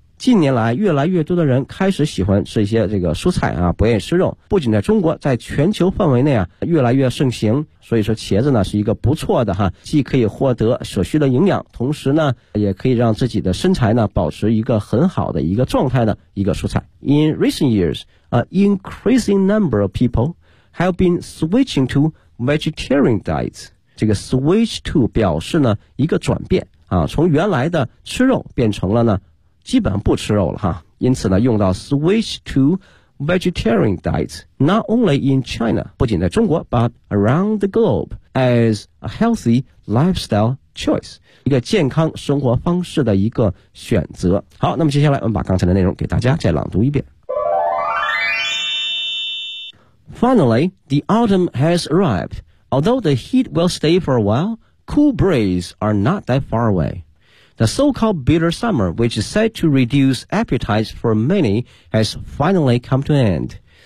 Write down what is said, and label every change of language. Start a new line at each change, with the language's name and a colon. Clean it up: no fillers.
Chinese: 近年来越来越多的人开始喜欢吃一些这个蔬菜啊，不愿意吃肉，不仅在中国，在全球范围内啊越来越盛行，所以说茄子呢是一个不错的哈，既可以获得所需的营养，同时呢也可以让自己的身材呢保持一个很好的一个状态的一个蔬菜。
English: In recent years an increasing number of people have been switching to vegetarian diets。
Chinese: 这个
English: switch to 表示呢一个转变啊，从原来的吃肉变成了呢基本不吃肉了哈，因此呢用到 switch to vegetarian diets not only in China
Chinese: 不仅在中国
English: but around the globe as a healthy lifestyle choice
Chinese: 一个健康生活方式的一个选择。好，那么接下来我们把刚才的内容给大家再朗读一遍。
English: Finally the autumn has arrived although the heat will stay for a while cool breezes are not that far awayThe so-called bitter summer, which is said to reduce appetites for many, has finally come to an end.